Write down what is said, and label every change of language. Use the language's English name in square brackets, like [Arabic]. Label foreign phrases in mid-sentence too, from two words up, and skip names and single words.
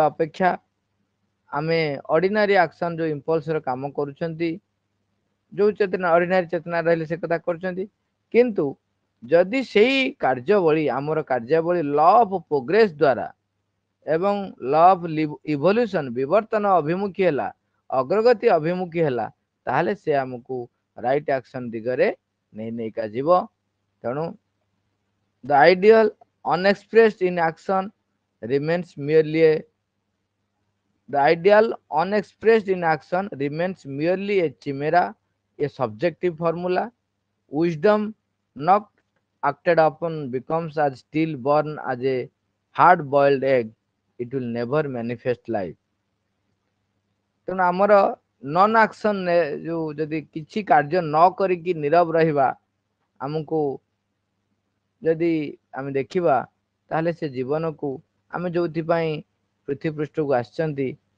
[Odia] ଅପେକ୍ଷା ଆମେ [English] ordinary action [Odia] ଯୋଉ ଇମ୍ପଲ୍ସର କାମ କରୁଛନ୍ତି, ଯୋଉ ଚେତନା ଅର୍ଡିନାରୀ ଚେତନା ରହିଲେ ସେ କଥା କରୁଛନ୍ତି, କିନ୍ତୁ ଯଦି ସେଇ କାର୍ଯ୍ୟବଳୀ ଆମର କାର୍ଯ୍ୟାବଳୀ [English] law of progress [Odia] ଦ୍ୱାରା ଏବଂ [English] law of evolution [Odia] ବିବର୍ତ୍ତନ ଅଭିମୁଖୀ ହେଲା, ଅଗ୍ରଗତି ଅଭିମୁଖୀ ହେଲା, ତାହେଲେ ସେ ଆମକୁ [English] right action [Odia] ଦିଗରେ ନେଇକା ଯିବ। [English] ତେଣୁ the ideal unexpressed in action remains merely a The ideal unexpressed in action remains merely a chimera, a subjective formula. Wisdom not acted upon becomes as still born as a hard-boiled egg. It will never manifest life. [Odia] ତେଣୁ ଆମର [English] non action [Odia] ଯୋଉ ଯଦି କିଛି କାର୍ଯ୍ୟ ନ କରିକି ନୀରବ ରହିବା, ଆମକୁ ଯଦି ଆମେ ଦେଖିବା, ତାହେଲେ ସେ ଜୀବନକୁ ଆମେ ଯୋଉଥିପାଇଁ ପୃଥିବୀ ପୃଷ୍ଠକୁ ଆସିଛନ୍ତି,